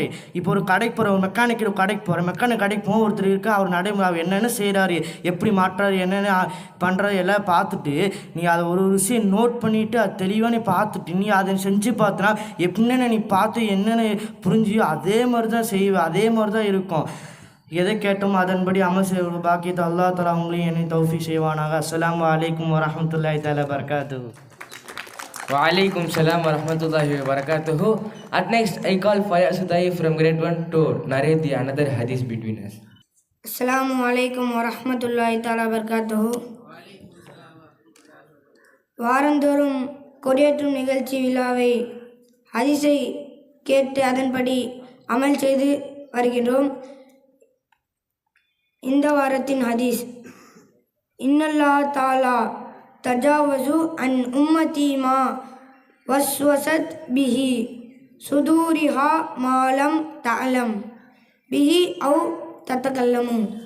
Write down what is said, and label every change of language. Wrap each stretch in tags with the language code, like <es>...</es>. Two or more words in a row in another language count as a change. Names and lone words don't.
<ta>இப்போ ஒரு கடைக்கு போகிற, ஒரு மெக்கானிக் கடைக்கு போவோம், ஒருத்தர் இருக்கா, அவர் நடைமுறை அவர் என்னென்ன செய்கிறாரு, எப்படி மாற்றுறாரு, என்னென்ன பண்ணுறாரு எல்லாம் பார்த்துட்டு நீ அதை ஒரு விஷயம் நோட் பண்ணிவிட்டு அது தெளிவாக நீ பார்த்துட்டு நீ அதை செஞ்சு பார்த்தினா எப்படின்னு நீ பார்த்து என்னென்ன புரிஞ்சியோ அதே மாதிரி தான் செய்வேன், அதே மாதிரி தான் இருக்கும். எதை கேட்டோம் அதன்படி அமல் செய்வது பாக்கியத்தை</ta> <ar>الله تعالى</ar> <ta>உங்களையும் என்னை தௌஃபீக் செய்வானாக.</ta> <ar>السلام عليكم ورحمة الله تعالى بركاته. وعليكم السلام ورحمة الله وبركاته.</ar> <en>At next, I call Fayaz Atai from grade 1 to narrate the another hadith between us.</en> <ar>السلام عليكم ورحمة الله تعالى بركاته.</ar> <ta>வாரந்தோறும் கொடியேற்றும் நிகழ்ச்சி விழாவை ஹதீஸை கேட்டு அதன்படி அமல் செய்து வருகின்றோம். இந்த வாரத்தின் ஹதீஸ்:</ta> <ar>إن الله تعالى تجاوز عن أمتي ما وسوست به صدورها ما لم تعمل به أو تتكلم.</ar>